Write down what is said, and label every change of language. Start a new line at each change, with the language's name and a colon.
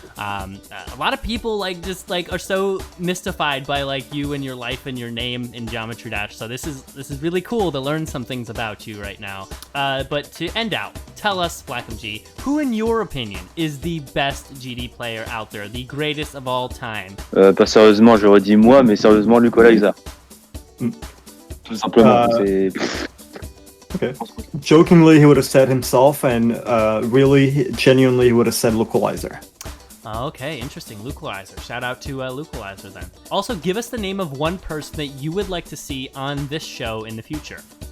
English: A lot of people are so mystified by like you and your life and your name in Geometry Dash. So this is really cool to learn some things about you right now. But to end out, tell us, BlackMG, who in your opinion is the best GD player out there, the greatest of all time?
French: Pas sérieusement, j'aurais dit moi, mais sérieusement, Lucolizer. Tout simplement.
English: Okay. Jokingly, he would have said himself, and really, genuinely, he would have said Localizer. Okay, interesting. Localizer. Shout out to Localizer then. Also, give us the name of one person that you would like to see on this show in the future.